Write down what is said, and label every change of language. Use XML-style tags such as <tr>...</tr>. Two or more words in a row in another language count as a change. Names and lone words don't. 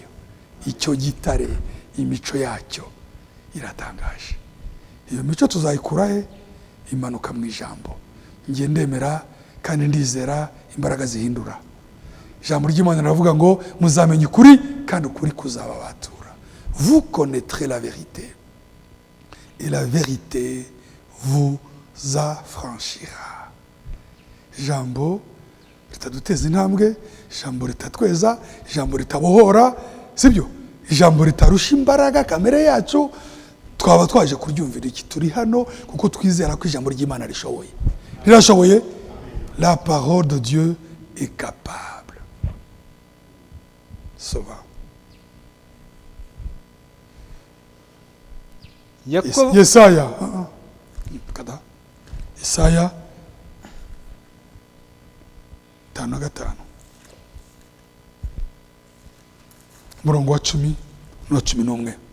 <rw>Icyo gitare, imico yacyo iratangaje. Iyo mico tuzayikura he? Imanuka mu ijambo. Ngiye ndemera kandi ndizera imbaraga zihindura. Ijambo ry'Imana riravuga ngo muzamenye ukuri kandi ukuri kuzababatura.</rw> <fr>Vous connaîtrez la vérité et la vérité vous affranchira.</fr> <rw>Ijambo ritaduteza intambwe, ijambo ritatweza, ijambo ritabohora, sibyo? Ijambo ritarusha imbaraga kamere yacu. Twaba twaje kuryumvira iki? Turi hano kuko twizera ko ijambo ry'Imana rishoboye. Rirashoboye?</rw> <fr>la parole de Dieu est capable. Souvent.</fr> <rw>Yesaya. Kada. Yesaya 5:5. Murongo wa 10 no 11.</rw>